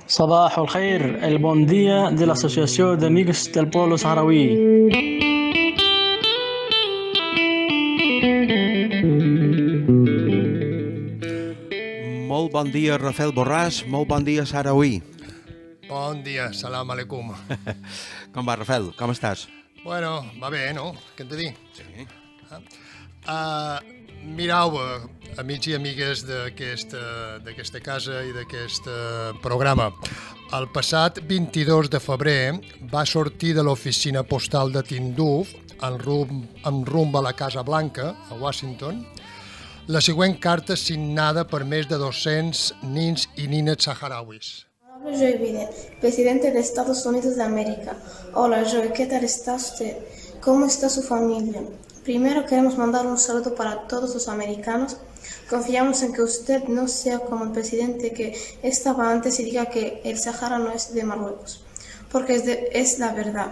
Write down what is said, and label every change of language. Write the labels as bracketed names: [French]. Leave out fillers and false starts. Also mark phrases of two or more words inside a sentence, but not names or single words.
[Arabic] صباح الخير [Catalan] el bon dia de l'Associació d'Amics del Pueblo Saharaui. Molt bon dia, Rafael Borràs. Molt bon dia, Saharaui. Bon dia, [Arabic] السلام عليكم. [Catalan] Com va, Rafael? Com estàs? Bueno, va bé, no? Què hem de dir? Sí. Mireu, amics i amigues d'aquesta casa i d'aquest programa. El passat 22 de febrer va sortir de l'oficina postal de Tindouf en rumb a la Casa Blanca, a Washington, la següent carta signada per més de 200 nins i nines saharauis. [Spanish] Hola, Joe Biden, presidente de Estados Unidos de América. Hola, Joe, ¿qué tal está usted? ¿Cómo está su familia? Primero queremos mandar un saludo para todos los americanos. Confiamos en que usted no sea como el presidente que estaba antes y diga que el Sahara no es de Marruecos, porque es la verdad.